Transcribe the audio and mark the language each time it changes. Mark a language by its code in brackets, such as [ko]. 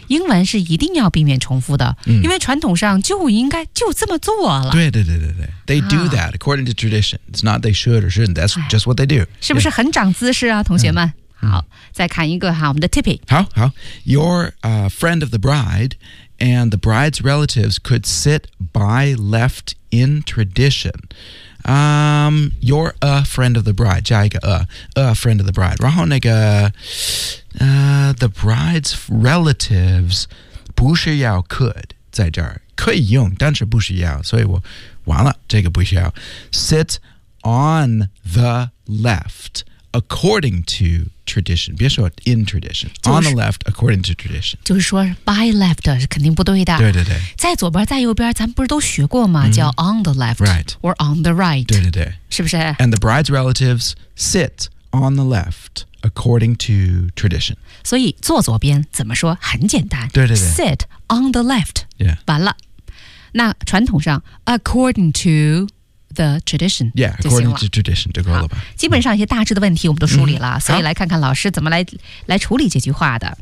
[zh] 英文是一定要避免重复的、因为传统上就应该就这么做了 [en] 对对对对对 They do that according to tradition It's not they should or shouldn't That's just what they do [zh] 是不是很长姿势啊同学们、好再看一个哈我们的 Tippy [en] 好好 You're a friend of the bride And the bride's relatives could sit by left in tradition You're a friend of the bride [zh] 加一个 [en] a friend of the bride [zh] 然后那个 [en] the bride's relatives [zh] 不需要 [en] could [zh] 在这儿可以用，但是不需要，所以我完了，这个不需要。 [en] Sit on the left, according to tradition. [zh] 别说 [en] in tradition,、 [zh] 就是、 [en] on the left, according to tradition. [zh] 就是说 by left 是肯定不对的。对对对。在左边在右边咱们不是都学过吗、叫 [en] on the left、 right. or on the right. [zh] 对对对。是不是 [en] And the bride's relatives sit on the left. According to tradition. [zh] 所以坐左边怎么说很简单。对对对。 [en] Sit on the left.、 Yeah. [zh] 完了。那传统上 [en] according to the tradition. Yeah, according to tradition, [zh] 就够了吧。基本上一些大致的问题我们都梳理了、所以来看看老师怎么 来处理这句话的。